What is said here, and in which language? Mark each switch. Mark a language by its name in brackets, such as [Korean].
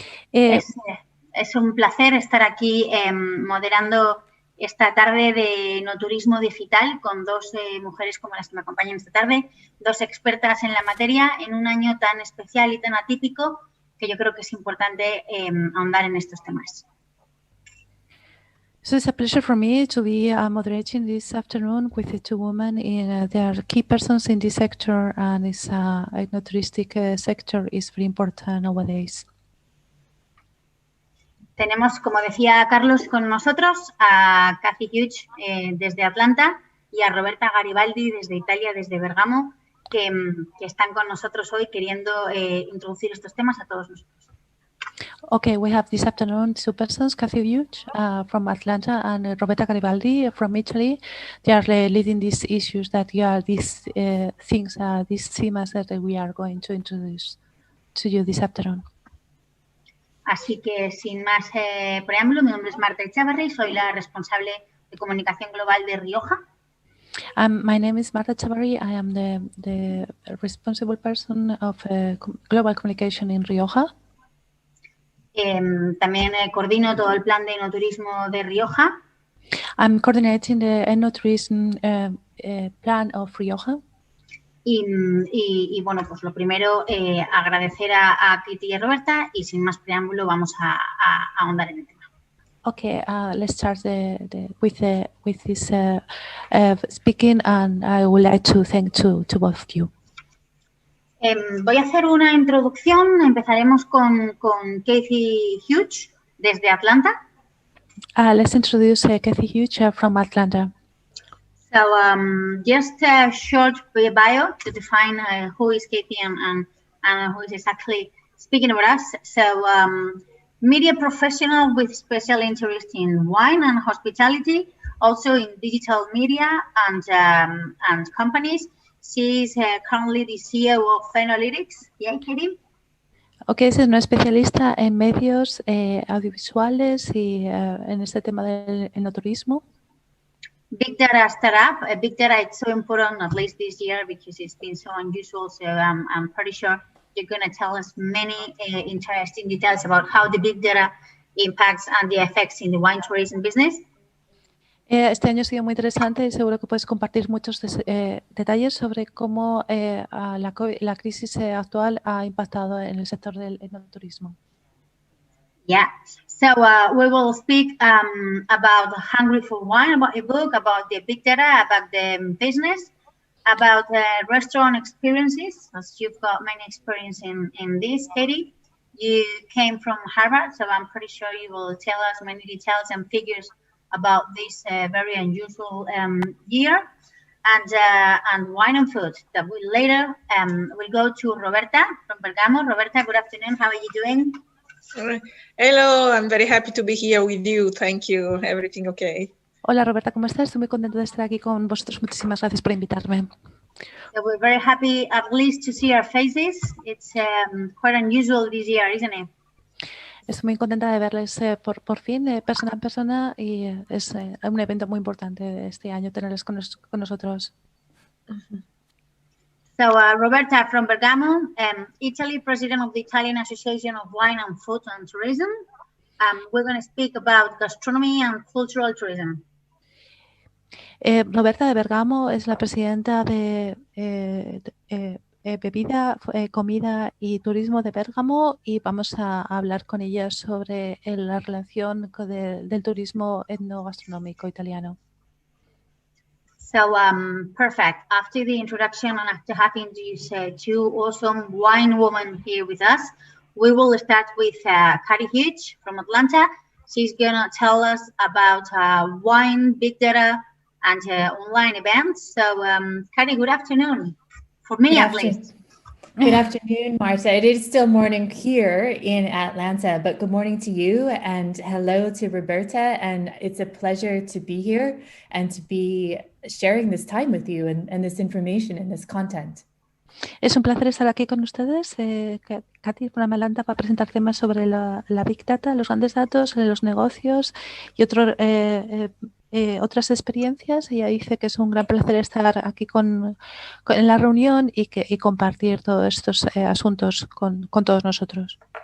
[Spanish] Es un placer estar aquí moderando esta tarde de enoturismo digital con dos mujeres como las que me acompañan esta tarde, dos expertas en la materia en un año tan especial y tan atípico que yo creo que es importante ahondar en estos temas. [English] So it's a pleasure for me to be moderating this afternoon with the two women. They are key persons in this sector, and this ecotouristic sector is very important nowadays. [Spanish] Tenemos, como decía Carlos, con nosotros a Cathy Hughes desde Atlanta y a Roberta Garibaldi desde Italia, desde Bergamo, que están con nosotros hoy queriendo introducir estos temas a todos nosotros. [English] Okay, we have this afternoon two persons, Cathy Hughes from Atlanta and Roberta Garibaldi from Italy. They are leading these issues these themes that we are going to introduce to you this afternoon. [Spanish] Así que, sin más preámbulo, mi nombre es Marta Echavarri, soy la responsable de comunicación global de Rioja. [English] My name is Marta Echavarri. I am the responsible person of global communication in Rioja. [Spanish] También coordino todo el plan de enoturismo de Rioja. [English] I'm coordinating the ennotourism plan of Rioja. [Spanish] Y bueno, pues lo primero, agradecer a Kitty y a Roberta y sin más preámbulo vamos a ahondar en el tema. [English] Okay, let's start with this speaking, and I would like to thank to both of you. [Spanish] Voy a hacer una introducción. Empezaremos con Cathy Hughes desde Atlanta. [English] Let's introduce Cathy Hughes from Atlanta. So just a short bio to define who is Cathy and who is exactly speaking about us. So media professional with special interest in wine and hospitality, also in digital media and companies. She's currently the CEO of Enolytics. Yeah, Katie? [Spanish] Okay, es una especialista en medios audiovisuales y en este tema del enoturismo. [English] Big data startup. Big data is so important, at least this year, because it's been so unusual. So I'm pretty sure you're going to tell us many interesting details about how the big data impacts and the effects in the wine tourism business. [Spanish] Este año ha sido muy interesante y seguro que puedes compartir muchos detalles sobre cómo la crisis actual ha impactado en el sector del enoturismo. [English] Yeah, so we will speak about Hungry for Wine, about a book, about the big data, about the business, about restaurant experiences, as you've got many experience in this, Katie. You came from Harvard, so I'm pretty sure you will tell us many details and figures about this very unusual year, and wine and food. That will later we'll go to Roberta from Bergamo. Roberta, good afternoon. How are you doing? Hello, I'm very happy to be here with you. Thank you. Everything okay? [Spanish] Hola Roberta, ¿cómo estás? Estoy muy contenta de estar aquí con vosotros. Muchísimas gracias por invitarme. [English] So we're very happy at least to see our faces. It's quite unusual this year, isn't it? [Spanish] Estoy muy contenta de verles por fin, persona en persona, y es un evento muy importante este año tenerles con nosotros. [English] So Roberta from Bergamo, Italy, president of the Italian Association of Wine and Food and Tourism. We're going to speak about gastronomy and cultural tourism. [Spanish] Roberta de Bergamo es la presidenta de bebida, comida y turismo de Bérgamo, y vamos a hablar con ella sobre la relación del turismo etnogastronómico italiano. [English] So perfect. After the introduction and after having these two awesome wine women here with us, we will start with Kari Hughes from Atlanta. She's gonna tell us about wine, big data, and online events. So Kari, good afternoon. For me, at least. Good afternoon, Marta. It is still morning here in Atlanta, but good morning to you and hello to Roberta. And it's a pleasure to be here and to be sharing this time with you and this information and this content. [Spanish] Es un placer estar aquí con ustedes. Katy [English] from Atlanta [Spanish] va a presentar temas sobre la Big Data, los grandes datos, los negocios y otras experiencias. Ella dice que es un gran placer estar aquí en la reunión y compartir todos estos asuntos con todos nosotros.